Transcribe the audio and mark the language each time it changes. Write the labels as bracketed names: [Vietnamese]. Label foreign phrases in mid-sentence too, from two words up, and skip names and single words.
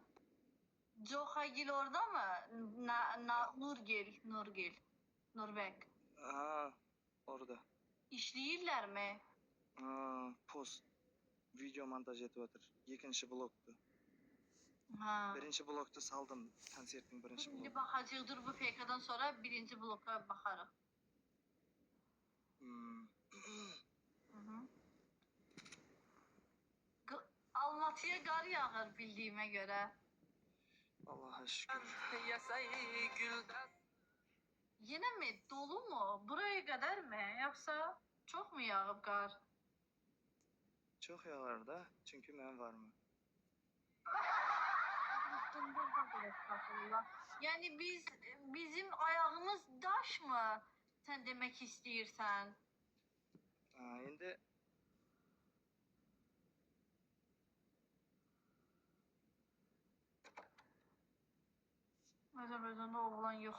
[Azerbaijani] Coxagil orada mı? Nurgil. Nurbek. Orada. İşləyirlər mi? Post. Video montaj etib otur. İkinci bloktu. Ha. Birinci blokta saldım konsertin birinci [Turkish] Şimdi [Azerbaijani] bloku. baxacağıq, dur bu PK-dan sonra birinci bloka baxarıq. Almatıya qar yağır bildiyimə görə. [Turkish] Allah'a şükür. Yine mi? Dolu mu? Buraya kadar mı? Yoksa çok mu yağıp qar? Çok yağar da çünkü ben varım. Yani bizim ayağımız daş mı? Sen demek istiyorsan. Şimdi [Azerbaijani] Azərbaycanda oğlan yoxdur.